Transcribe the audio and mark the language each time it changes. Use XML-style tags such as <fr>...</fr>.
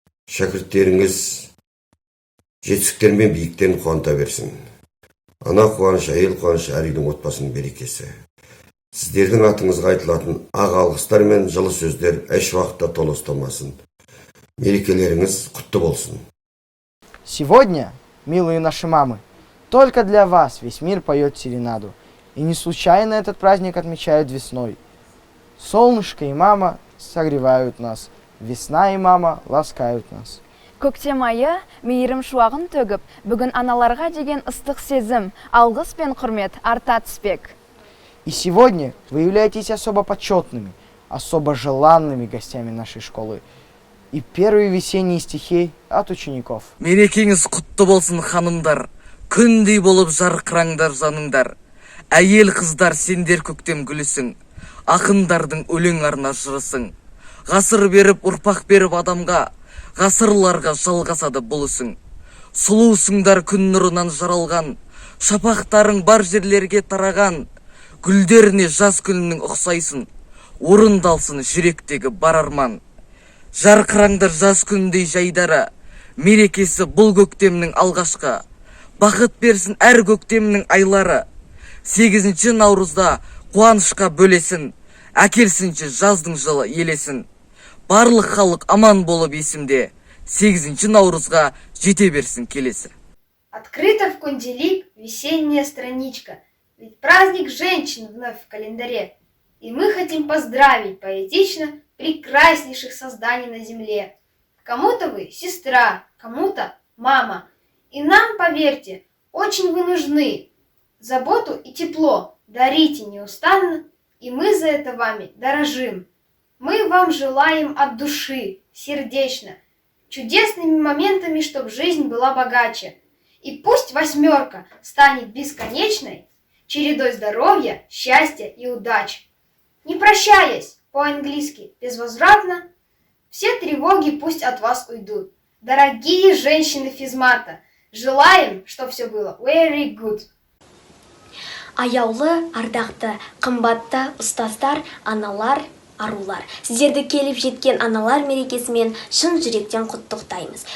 <kk>Шәкірттеріңіз жетістіктер мен биіктерін қуанта берсін. Ана қуаныш, әйел қуаныш әр үйдің отбасының берекесі. Сіздердің атыңызға айтылатын ақ алғыстар мен жылы сөздер еш уақытта толастамасын. Мерекелеріңіз құтты болсын.</kk> <ru>Сегодня, милые наши мамы, только для вас весь мир поет серенаду. И не случайно этот праздник отмечают весной. Солнышко и мама согревают нас, весна и мама ласкают нас.</ru> <kk>Көктем айы мейірім шуағын төгіп, бүгін аналарға деген ыстық сезім, алғыс пен құрмет арта түспек.</kk> <ru>И сегодня вы являетесь особо почетными, особо желанными гостями нашей школы. И первые весенние стихи от учеников.</ru> <kk>Мерекеңіз құтты болсын ханымдар, күндей болып жарқыраңдар жаныңдар. Әйел қыздар сендер көктем гүлісің, ақындардың өлең арна жырысың. Ғасыр беріп, ұрпақ беріп адамға, ғасырларға жалғасады бұл ісің. Сұлусыңдар күн нұрынан жаралған, шапақтарың бар жерлерге тараған. Гүлдеріне жаз күнінің ұқсайсын, орындалсын жүректегі бар арман. Жарқыраңдар жаз күндей жайдара, мерекесі бұл көктемнің алғашқы. Бақыт берсін әр көктемнің айлары, 8 наурызда қуанышқа бөлесін, әкелсінші жаздың жылы елесін. Барлық халық аман болып есімде, 8 наурызға жете берсін келесі.</kk> <ru>Открыта в кунделик весенняя страничка. Ведь праздник женщин вновь в календаре. И мы хотим поздравить поэтично прекраснейших созданий на земле. Кому-то вы сестра, кому-то мама. И нам, поверьте, очень вы нужны. Заботу и тепло дарите неустанно, и мы за это вами дорожим. Мы вам желаем от души, сердечно, чудесными моментами, чтоб жизнь была богаче. И пусть 8 станет бесконечной, чередой здоровья, счастья и удач. Не прощаясь, по-английски, безвозвратно, все тревоги пусть от вас уйдут. Дорогие женщины физмата, желаем, чтобы все было</ru> <en>very good.</en> <kk>Аяулы, ардақты, қымбатты ұстаздар, аналар, арулар, сіздерді келіп жеткен аналар мерекесімен шын жүректен құттықтаймыз.</kk>